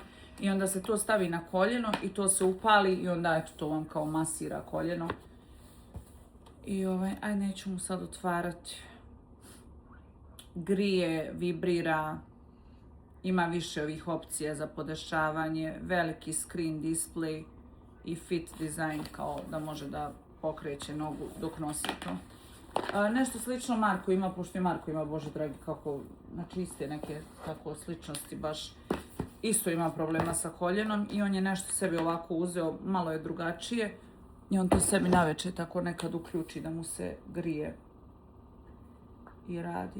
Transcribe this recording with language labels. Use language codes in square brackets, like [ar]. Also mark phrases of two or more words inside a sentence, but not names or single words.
[hr] I onda se to stavi na koljeno i to se upali i onda eto to vam kao masira koljeno. I aj neću mu sad otvarati. Grije, vibrira, ima više ovih opcija za podešavanje, veliki [en] screen display [hr] i [en] fit design [hr] kao da može da pokreće nogu dok nosi to. Nešto slično Marko ima, pošto i Marko ima, bože dragi, kako, znači iste neke tako sličnosti, baš isto ima problema sa koljenom i on je nešto sebi ovako uzeo, malo je drugačije i on to sebi navečer tako nekad uključi da mu se grije i radi.